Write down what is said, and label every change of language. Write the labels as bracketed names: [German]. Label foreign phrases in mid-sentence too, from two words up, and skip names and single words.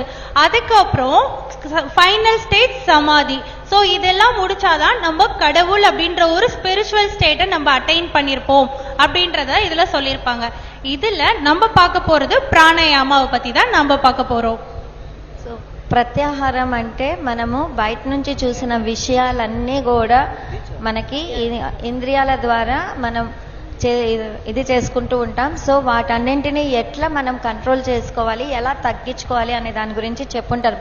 [Tamil] அதுக்கப்புறம் [English] final stage [Tamil] சமாதி. ஸோ இதெல்லாம் முடிச்சாதான் நம்ம கடவுள் அப்படின்ற ஒரு [English] spiritual state [Tamil] நம்ம அட்டைன் பண்ணியிருப்போம் அப்படின்றத இதுல சொல்லியிருப்பாங்க. இதுல நம்ம பார்க்க போறது பிராணாயாமாவை பத்தி தான் நம்ம பார்க்க போறோம். [Telugu] సో ప్రత్యాహారం అంటే మనము బయట నుంచి చూసిన విషయాలన్నీ కూడా మనకి ఇంద్రియాల ద్వారా మనం ఇది చేసుకుంటూ ఉంటాం. సో వాటన్నింటినీ ఎట్లా మనం కంట్రోల్ చేసుకోవాలి, ఎలా తగ్గించుకోవాలి అనే దాని గురించి చెప్పుంటారు.